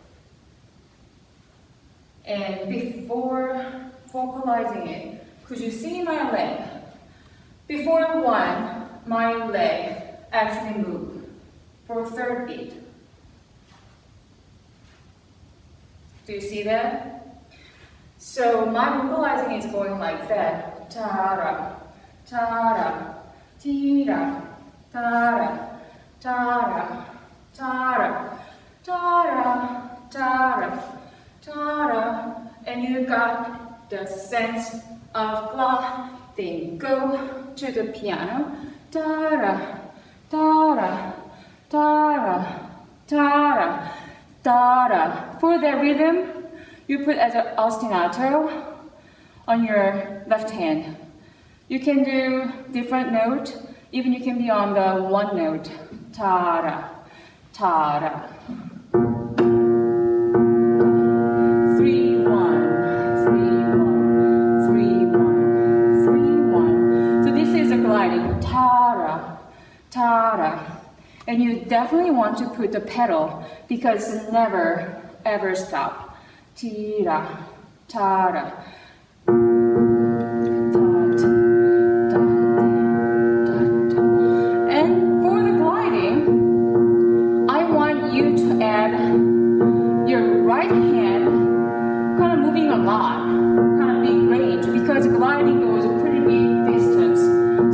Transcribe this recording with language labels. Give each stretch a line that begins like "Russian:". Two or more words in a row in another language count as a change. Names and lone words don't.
English: And before vocalizing it, could you see my leg? Before 1, my leg actually moved for 3rd beat. Do you see that? So my vocalizing is going like that. Ta-ra, ta-ra, ti-ra, ta-ra, ta-ra, ta-ra, ta-ra, ta-ra, ta-ra. And you got the sense of gliding. Go to the piano. Ta-ra, ta-ra, ta-ra, ta-ra, ta-ra. For the rhythm, you put as an ostinato on your left hand. You can do different note, even you can be on the one note. Ta-ra, ta-ra. 3, 1, 3, 1, 3, 1, 3, 1. So this is a gliding. Ta-ra, ta-ra. And you definitely want to put the pedal because never ever stop. Tira, tara. And for the gliding, I want you to add your right hand kind of moving a lot, kind of big range, because gliding goes a pretty big distance.